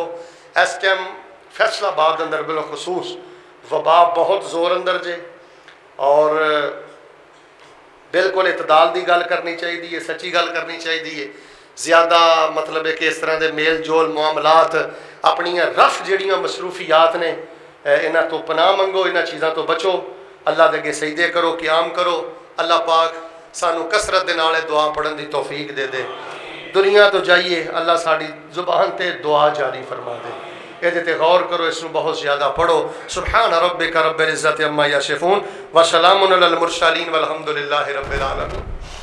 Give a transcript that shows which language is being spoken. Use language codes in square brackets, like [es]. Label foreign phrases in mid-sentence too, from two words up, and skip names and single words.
[pa] اس ٹائم فیصل آباد اندر بالخصوص وبا بہت زور اندر جے، اور بالکل اعتدال دی گل کرنی چاہیے، سچی گل کرنی چاہیے، زیادہ مطلب ہے کہ اس طرح دے میل جول معاملات اپنی رف جڑیاں مصروفیات نے انہاں تو پناہ منگو، انہاں چیزاں تو بچو، اللہ دے اگے سجدے کرو، قیام کرو۔ اللہ پاک سانو کثرت دے نال دعا پڑھن دی توفیق دے دے۔ دنیا تو جائیے اللہ ساڑی زبان تے دعا جاری فرما دے، یہ تے غور کرو، اس میں بہت زیادہ پڑھو۔ [ar] سبحان ربک رب العزت عما یصفون وسلام علی المرسلین والحمد للہ رب العالمین۔